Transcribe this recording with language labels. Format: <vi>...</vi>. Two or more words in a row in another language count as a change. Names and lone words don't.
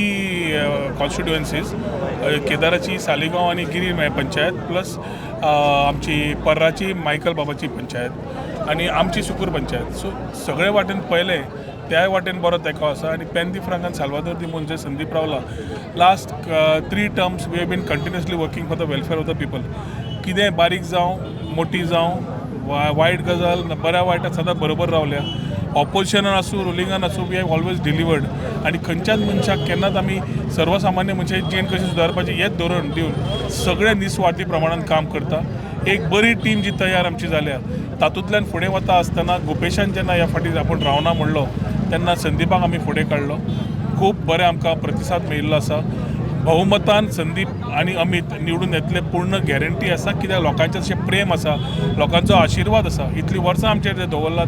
<kok>3 कॉन्स्टिट्युएन्सीज केदाराची सालिगांव आनी गिरी पंचायत प्लस आमची पर्राची मायकल बाबाची पंचायत आनी आमची सुकूर पंचायत सो सगळे वाटेन पयले त्या वाटेन बरो तेंको आसा आनी पेन दिफ्रांकान साल्वादोर दिमून जे संदीप रावला</kok> <en>last 3 terms we have been continuously working for the welfare of the people</en> <kok>कितें बारीक जावं मोठी जावं वायट गजाल बऱ्या वायटाक सदां बरोबर रावल्या ऑपोजिशनान आसूं रुलिंगान आसूं</kok> <en>we have always delivered</en> <kok>आनी खंयच्याच मनशाक केन्नाच आमी सर्वसामान्य मनशाची जीण कशी सुदारपाची हेच धोरण दिवन सगळे निस्वार्थी प्रमाणात काम करता एक बरी टीम जी तयार आमची जाल्या तातूंतल्यान फुडें वता आसतना गोपेशान जेन्ना ह्या फाटीं आपूण रावना म्हणलो तेन्ना संदीपाक आमी फुडें काडलो खूब बरें आमकां प्रतिसाद मेळिल्लो आसा भोवमतान संदीप आनी अमित निवडून येतले पूर्ण गॅरंटी आसा कित्याक लोकांचें अशें प्रेम आसा लोकांचो आशिर्वाद आसा इतलीं वर्सां आमचेर जे दवरला</kok>